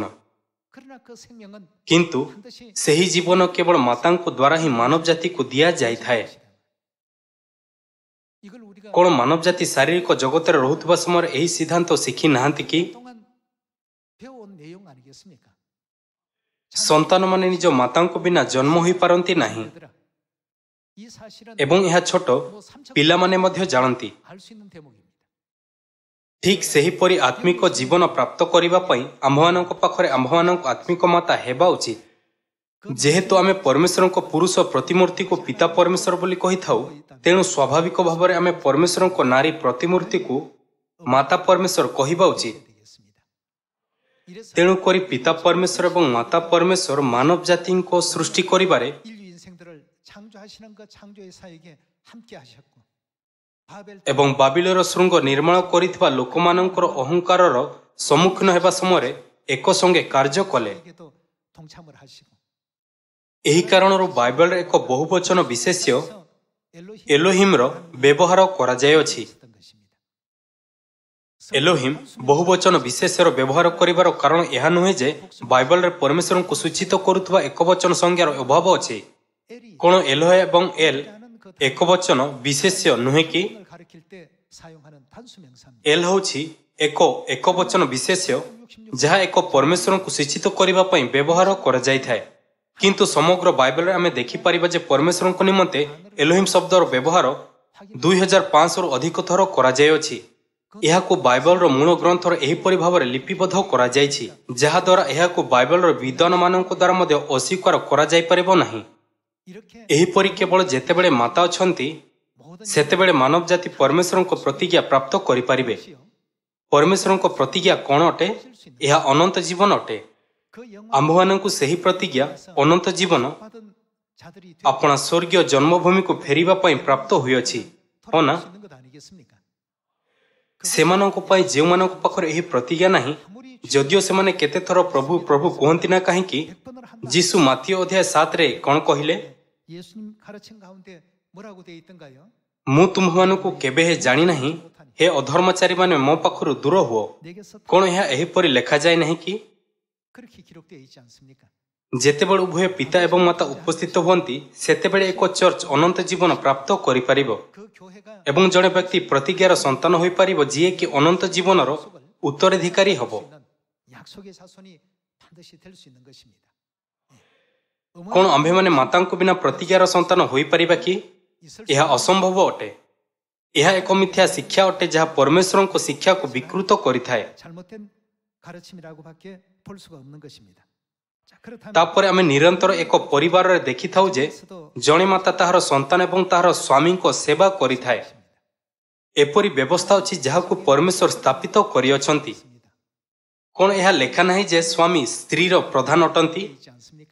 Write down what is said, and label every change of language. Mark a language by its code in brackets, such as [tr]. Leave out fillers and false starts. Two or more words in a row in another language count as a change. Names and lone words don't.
[or] କିନ୍ତୁ ସେହି ଜୀବନ କେବଳ ମାତାଙ୍କ ଦ୍ୱାରା ହିଁ ମାନବ ଜାତିକୁ ଦିଆଯାଇଥାଏ। କ'ଣ ମାନବ ଜାତି ଶାରୀରିକ ଜଗତରେ ରହୁଥିବା ସମୟରେ ଏହି ସିଦ୍ଧାନ୍ତ ଶିଖି ନାହାନ୍ତି କି? ସନ୍ତାନମାନେ ନିଜ ମାତାଙ୍କ ବିନା ଜନ୍ମ ହୋଇପାରନ୍ତି ନାହିଁ। [ko] 이 사실은 [or] ଏବଂ ଏହା ଛୋଟ [ko] 뭐 삼척 [or] ପିଲାମାନେ ମଧ୍ୟ ଜାଣନ୍ତି। [ko] 알수 있는 대목입니다. [or] ଠିକ୍ ସେହିପରି ଆତ୍ମିକ ଜୀବନ ପ୍ରାପ୍ତ କରିବା ପାଇଁ ଆମ୍ଭମାନଙ୍କ ପାଖରେ ଆମ୍ଭମାନଙ୍କ ଆତ୍ମିକ ମାତା ହେବା ଉଚିତ। ଯେହେତୁ ଆମେ ପରମେଶ୍ୱରଙ୍କ ପୁରୁଷ ପ୍ରତିମୂର୍ତ୍ତିକୁ ପିତା ପରମେଶ୍ୱର ବୋଲି କହିଥାଉ, ତେଣୁ ସ୍ୱାଭାବିକ ଭାବରେ ଆମେ ପରମେଶ୍ୱରଙ୍କ ନାରୀ ପ୍ରତିମୂର୍ତ୍ତିକୁ ମାତା ପରମେଶ୍ୱର କହିବା ଉଚିତ। ତେଣୁକରି ପିତା ପରମେଶ୍ୱର ଏବଂ ମାତା ପରମେଶ୍ୱର ମାନବ ଜାତିଙ୍କ ସୃଷ୍ଟି କରିବାରେ [ko] 인류 인생들을 창조하시는 그 창조의 사역에 함께 하셨고 바벨 [or] ଏବଂ ବାବିଲର ଶୃଙ୍ଗ ନିର୍ମାଣ କରିଥିବା ଲୋକମାନଙ୍କର ଅହଙ୍କାରର ସମ୍ମୁଖୀନ ହେବା ସମୟରେ ଏକସଙ୍ଗେ କାର୍ଯ୍ୟ କଲେ। [ko] 에게도 동참을 하시고 [or] ଏହି କାରଣରୁ ବାଇବଲରେ ଏକ ବହୁବଚନ ବିଶେଷ୍ୟ [ko] 엘로힘 [or] ଏଲୋହିମ୍ର ବ୍ୟବହାର କରାଯାଇଅଛି। [ko] 있었던 것입니다. [or] ଏଲୋହିମ୍ ବହୁବଚନ ବିଶେଷ୍ୟର ବ୍ୟବହାର କରିବାର କାରଣ ଏହା ନୁହେଁ ଯେ ବାଇବଲରେ ପରମେଶ୍ୱରଙ୍କୁ ସୂଚିତ କରୁଥିବା ଏକବଚନ ସଂଜ୍ଞାର ଅଭାବ ଅଛି। [ko] 엘이 [or] କ'ଣ ଏଲୋହ ଏବଂ ଏଲ୍ [ko] 라는 그 [or] ଏକବଚନ ବିଶେଷ୍ୟ ନୁହେଁ କି? [ko] 단어를 가리킬 때 사용하는 단수 명사입니다. [or] ଏଲ୍ ହେଉଛି ଏକବଚନ ବିଶେଷ୍ୟ ଯାହା ଏକ ପରମେଶ୍ୱରଙ୍କୁ ସୂଚିତ କରିବା ପାଇଁ ବ୍ୟବହାର କରାଯାଇଥାଏ। କିନ୍ତୁ ସମଗ୍ର ବାଇବଲରେ ଆମେ ଦେଖିପାରିବା ଯେ ପରମେଶ୍ୱରଙ୍କ ନିମନ୍ତେ ଏଲୋହିମ୍ ଶବ୍ଦର ବ୍ୟବହାର 2500ରୁ ଅଧିକ ଥର କରାଯାଇଅଛି। ଏହାକୁ ବାଇବଲର ମୂଳ ଗ୍ରନ୍ଥର ଏହିପରି ଭାବରେ ଲିପିବଦ୍ଧ କରାଯାଇଛି, ଯାହାଦ୍ୱାରା ଏହାକୁ ବାଇବଲର ବିଦ୍ୱାନମାନଙ୍କ ଦ୍ୱାରା ମଧ୍ୟ ଅସ୍ୱୀକାର କରାଯାଇପାରିବ ନାହିଁ। [ko] 이렇게 [or] ଏହିପରି କେବଳ ଯେତେବେଳେ ମାତା ଅଛନ୍ତି, [ko] 모든 [or] ସେତେବେଳେ ମାନବ ଜାତି ପରମେଶ୍ୱରଙ୍କ ପ୍ରତିଜ୍ଞା ପ୍ରାପ୍ତ କରିପାରିବେ। [ko] 것이요. [or] ପରମେଶ୍ୱରଙ୍କ ପ୍ରତିଜ୍ଞା କ'ଣ ଅଟେ? ଏହା ଅନନ୍ତ ଜୀବନ ଅଟେ। [ko] 그 영광 [or] ଆମ୍ଭମାନଙ୍କୁ ସେହି ପ୍ରତିଜ୍ଞା ଅନନ୍ତ ଜୀବନ [ko] 받은 자들이 [or] ଆପଣା ସ୍ୱର୍ଗୀୟ ଜନ୍ମଭୂମିକୁ ଫେରିବା ପାଇଁ ପ୍ରାପ୍ତ ହୋଇଅଛି, ହଁ ନା? [ko] 돌아갈 수 있는 것 아니겠습니까? [or] ସେମାନଙ୍କ ପାଇଁ ଯେଉଁମାନଙ୍କ ପାଖରେ ଏହି ପ୍ରତିଜ୍ଞା ନାହିଁ, [ko] 아무리 [or] ଯଦିଓ ସେମାନେ କେତେଥର ପ୍ରଭୁ ପ୍ରଭୁ କୁହନ୍ତି ନା କାହିଁକି, [ko] 100번을 한다. [or] ଯୀଶୁ ମାଥିଓ ଅଧ୍ୟାୟ 7ରେ କ'ଣ କହିଲେ? [ko] 예수님 가르친 가운데 뭐라고 되어 있던가요? [or] ମୁଁ ତୁମ୍ଭମାନଙ୍କୁ କେବେ ହେ ଜାଣିନାହିଁ, ହେ ଅଧର୍ମଚାରୀମାନେ ମୋ ପାଖରୁ ଦୂର ହୁଅ। [ko] 내게서 [or] କ'ଣ ଏହା ଏହିପରି ଲେଖାଯାଏ ନାହିଁ କି? [ko] 그렇게 기록되어 있지 않습니까? [or] ଯେତେବେଳେ ଉଭୟ ପିତା ଏବଂ ମାତା ଉପସ୍ଥିତ ହୁଅନ୍ତି, ସେତେବେଳେ ଏକ ଚର୍ଚ୍ଚ ଅନନ୍ତ ଜୀବନ ପ୍ରାପ୍ତ କରିପାରିବ [ko] 그 교회가 [or] ଏବଂ ଜଣେ ବ୍ୟକ୍ତି ପ୍ରତିଜ୍ଞାର ସନ୍ତାନ ହୋଇପାରିବ, ଯିଏକି ଅନନ୍ତ ଜୀବନର ଉତ୍ତରାଧିକାରୀ ହେବ। [ko] 약속의 자손이 반드시 될 수 있는 것입니다. [or] କ'ଣ ଆମ୍ଭେମାନେ ମାତାଙ୍କ ବିନା ପ୍ରତିଜ୍ଞାର ସନ୍ତାନ ହୋଇପାରିବା କି? ଏହା ଅସମ୍ଭବ ଅଟେ। ଏହା ଏକ ମିଥ୍ୟା ଶିକ୍ଷା ଅଟେ, ଯାହା ପରମେଶ୍ୱରଙ୍କ ଶିକ୍ଷାକୁ ବିକୃତ କରିଥାଏ। [ko] 잘못된 가르침이라고밖에 볼 수가 없는 것입니다. 자, 그렇다면 [or] ତାପରେ ଆମେ ନିରନ୍ତର ଏକ ପରିବାରରେ ଦେଖିଥାଉ ଯେ ଜଣେ ମାତା ତାହାର ସନ୍ତାନ ଏବଂ ତାହାର ସ୍ୱାମୀଙ୍କ ସେବା କରିଥାଏ। ଏପରି ବ୍ୟବସ୍ଥା ଅଛି ଯାହାକୁ ପରମେଶ୍ୱର ସ୍ଥାପିତ କରିଅଛନ୍ତି। କ'ଣ ଏହା ଲେଖା ନାହିଁ ଯେ ସ୍ୱାମୀ ସ୍ତ୍ରୀର ପ୍ରଧାନ ଅଟନ୍ତି? [ko] 있지 않습니까?